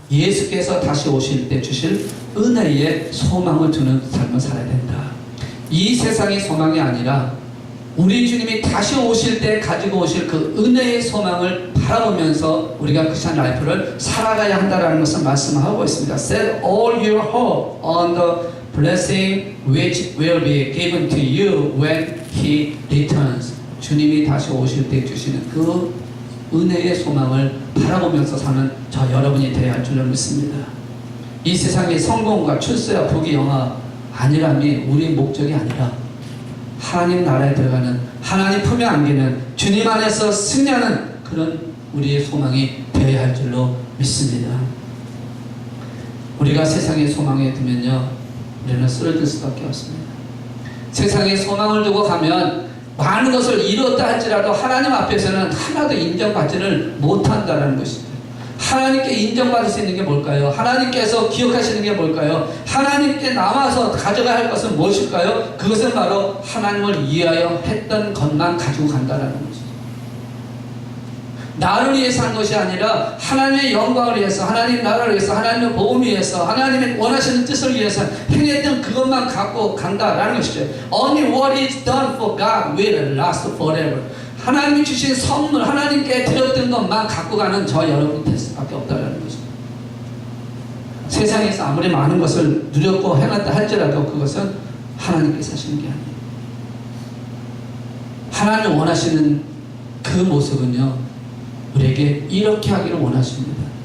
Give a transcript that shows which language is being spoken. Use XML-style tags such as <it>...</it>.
<ko>예수께서 다시 오실 때 주실 은혜에 소망을 두는 삶을 살아야 된다. 이 세상의 소망이 아니라 우리 주님이 다시 오실 때 가지고 오실 그 은혜의 소망을 바라보면서 우리가 크리스천 라이프를 살아가야 한다는 것을 말씀하고 있습니다.</ko> <en>Set all your hope on the blessing which will be given to you when He returns.</en> <ko>주님이 다시 오실 때 주시는 그 은혜의 소망을 바라보면서 사는 저 여러분이 되어야 할 줄로 믿습니다. 이 세상의 성공과 출세와 부귀 영화 아니라면 우리의 목적이 아니라 하나님 나라에 들어가는, 하나님 품에 안기는, 주님 안에서 승리하는 그런 우리의 소망이 되어야 할 줄로 믿습니다. 우리가 세상의 소망에 두면요, 우리는 쓰러질 수밖에 없습니다. 세상에 소망을 두고 가면 많은 것을 이루었다 할지라도 하나님 앞에서는 하나도 인정받지를 못한다는 것입니다. 하나님께 인정받을 수 있는 게 뭘까요? 하나님께서 기억하시는 게 뭘까요? 하나님께 남아서 가져가야 할 것은 무엇일까요? 그것은 바로 하나님을 위하여 했던 것만 가지고 간다는 것이죠. 나를 위해서 한 것이 아니라 하나님의 영광을 위해서, 하나님 나라를 위해서, 하나님의 복음을 위해서, 하나님의 원하시는 뜻을 위해서 행했던 그것만 갖고 간다라는 것이죠.</ko> <en>Only what is done for God will last forever.</en> <ko>하나님이 주신 선물, 하나님께 드렸던 것만 갖고 가는 저 여러분이 될 수밖에 없다는 것입니다. 세상에서 아무리 많은 것을 누렸고 해놨다 할지라도 그것은 하나님께서 하시는 게 아니에요. 하나님 원하시는 그 모습은요, 우리에게 이렇게 하기를 원하십니다.</ko>